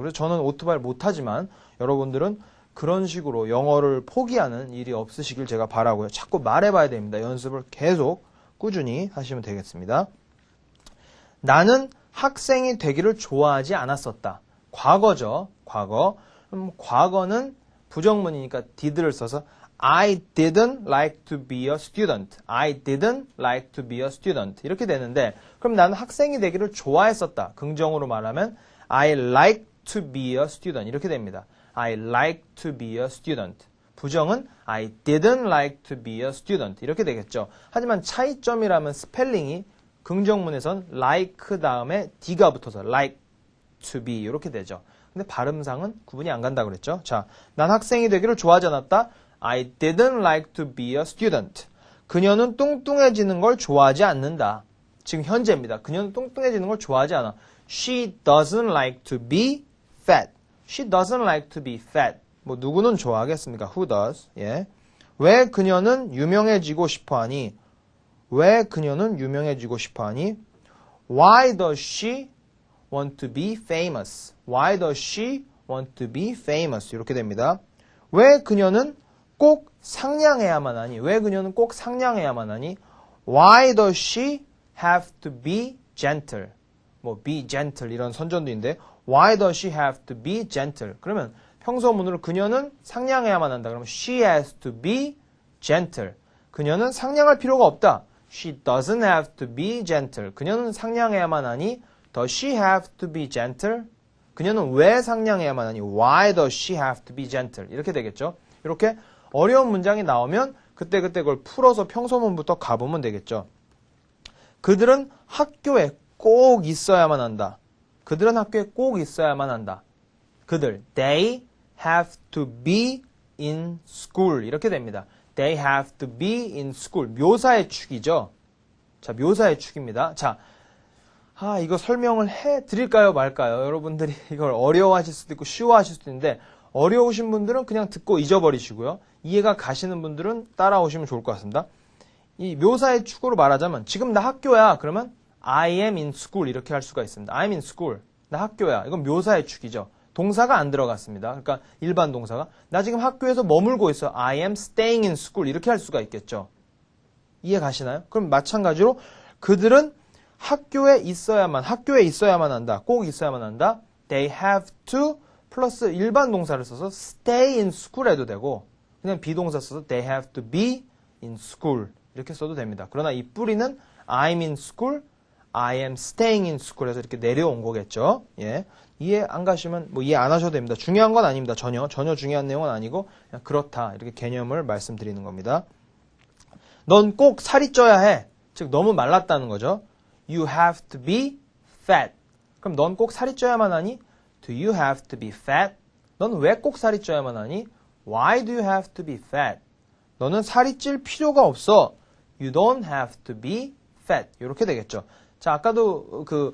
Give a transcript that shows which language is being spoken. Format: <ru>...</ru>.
<ko>그래서 저는 오토바이를 못 타지만 여러분들은 그런 식으로 영어를 포기하는 일이 없으시길 제가 바라고요. 자꾸 말해봐야 됩니다. 연습을 계속 꾸준히 하시면 되겠습니다. 나는 학생이 되기를 좋아하지 않았었다. 과거죠. 과거. 과거는 부정문이니까 did를 써서</ko> <en>I didn't like to be a student. I didn't like to be a student.</en> <ko>이렇게 되는데 그럼 나는 학생이 되기를 좋아했었다. 긍정으로 말하면</ko> <en>I like to be a student.</en> <ko>이렇게 됩니다.</ko> <en>I like to be a student. 부정은 I didn't like to be a student.</en> <ko>이렇게 되겠죠. 하지만 차이점이라면 스펠링이 긍정문에선 like 다음에 d가 붙어서</ko> <en>like to be</en> <ko>이렇게 되죠. 근데 발음상은 구분이 안 간다고 그랬죠. 자, 난 학생이 되기를 좋아하지 않았다.</ko> <en>I didn't like to be a student.</en> <ko>그녀는 뚱뚱해지는 걸 좋아하지 않는다. 지금 현재입니다. 그녀는 뚱뚱해지는 걸 좋아하지 않아.</ko> <en>She doesn't like to be fat. She doesn't like to be fat.</en> <ko>뭐 누구는 좋아하겠습니까?</ko> <en>Who does? 예.</en> <ko>왜 그녀는 유명해지고 싶어 하니? 왜 그녀는 유명해지고 싶어 하니?</ko> <en>Why does she want to be famous? Why does she want to be famous?</en> <ko>이렇게 됩니다. 왜 그녀는 꼭 상냥해야만 하니? 왜 그녀는 꼭 상냥해야만 하니?</ko> <en>Why does she have to be gentle? 뭐 be gentle</en> <ko>이런 선전도 있는데</ko> <en>Why does she have to be gentle?</en> <ko>그러면 평소문으로 그녀는 상냥해야만 한다.</ko> <en>그러면 she has to be gentle.</en> <ko>그녀는 상냥할 필요가 없다.</ko> <en>She doesn't have to be gentle.</en> <ko>그녀는 상냥해야만 하니</ko> <en>Does she have to be gentle?</en> <ko>그녀는 왜 상냥해야만 하니?</ko> <en>Why does she have to be gentle?</en> <ko>이렇게 되겠죠. 이렇게 어려운 문장이 나오면 그때그때 그걸 풀어서 평소문부터 가보면 되겠죠. 그들은 학교에 꼭 있어야만 한다. 그들은 학교에 꼭 있어야만 한다.</ko> <en>그들, they have to be in school.</en> <ko>이렇게 됩니다.</ko> <en>They have to be in school.</en> <ko>묘사의 축이죠. 자, 묘사의 축입니다. 자, 이거 설명을 해 드릴까요, 말까요? 여러분들이 이걸 어려워하실 수도 있고 쉬워하실 수도 있는데 어려우신 분들은 그냥 듣고 잊어버리시고요. 이해가 가시는 분들은 따라오시면 좋을 것 같습니다. 이 묘사의 축으로 말하자면 지금 나 학교야. 그러면</ko> <en>I am in school</en> <ko>이렇게 할 수가 있습니다.</ko> <en>I'm in school.</en> <ko>나 학교야. 이건 묘사의 축이죠. 동사가 안 들어갔습니다. 그러니까 일반 동사가 나 지금 학교에서 머물고 있어.</ko> <en>I am staying in school</en> <ko>이렇게 할 수가 있겠죠. 이해 가시나요? 그럼 마찬가지로 그들은 학교에 있어야만 한다. 꼭 있어야만 한다.</ko> <en>They have to</en> <ko>플러스 일반 동사를 써서</ko> <en>stay in school</en> <ko>해도 되고 그냥 비동사 써서</ko> <en>they have to be in school</en> <ko>이렇게 써도 됩니다. 그러나 이 뿌리는</ko> <en>I'm in school, I am staying in school</en> <ko>해서 이렇게 내려온 거겠죠. 예. 이해 안 가시면 뭐 이해 안 하셔도 됩니다. 중요한 건 아닙니다. 전혀 중요한 내용은 아니고 그냥 그렇다 이렇게 개념을 말씀드리는 겁니다. 넌 꼭 살이 쪄야 해. 즉 너무 말랐다는 거죠.</ko> <en>You have to be fat.</en> <ko>그럼 넌 꼭 살이 쪄야만 하니?</ko> <en>Do you have to be fat?</en> <ko>넌 왜 꼭 살이 쪄야만 하니?</ko> <en>Why do you have to be fat?</en> <ko>너는 살이 찔 필요가 없어.</ko> <en>You don't have to be fat.</en> <ko>이렇게 되겠죠. 자, 아까도</ko>